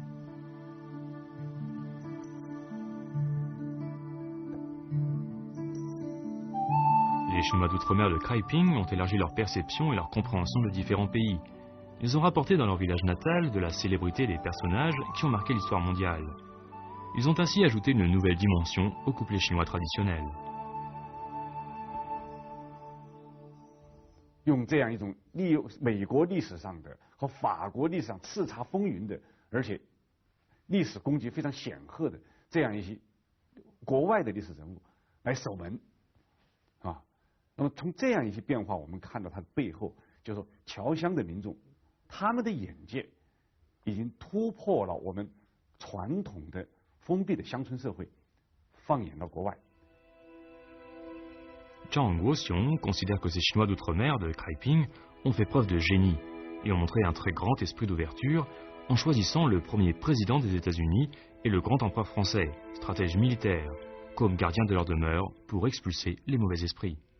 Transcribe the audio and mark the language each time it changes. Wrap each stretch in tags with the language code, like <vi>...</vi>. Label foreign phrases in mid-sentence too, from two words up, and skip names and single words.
<fr>Les Chinois d'outre-mer de Kraiping ont élargi leur perception et leur compréhension de différents pays. Ils ont rapporté dans leur village natal de la célébrité des personnages qui ont marqué l'histoire mondiale. Ils ont ainsi ajouté une nouvelle dimension au couplet chinois traditionnel.</fr> <zh>用这样一种美国历史上的和法国历史上叱咤风云的，而且历史功绩非常显赫的这样一些国外的历史人物来守门，啊，那么从这样一些变化，我们看到它的背后，就是说侨乡的民众，他们的眼界已经突破了我们传统的封闭的乡村社会，放眼到国外。</zh> <fr>Zhang Guoxiong considère que ces Chinois d'outre-mer de Kraiping ont fait preuve de génie et ont montré un très grand esprit d'ouverture en choisissant le premier président des États-Unis et le grand empereur français, stratège militaire, comme gardien de leur demeure pour expulser les mauvais esprits.</fr>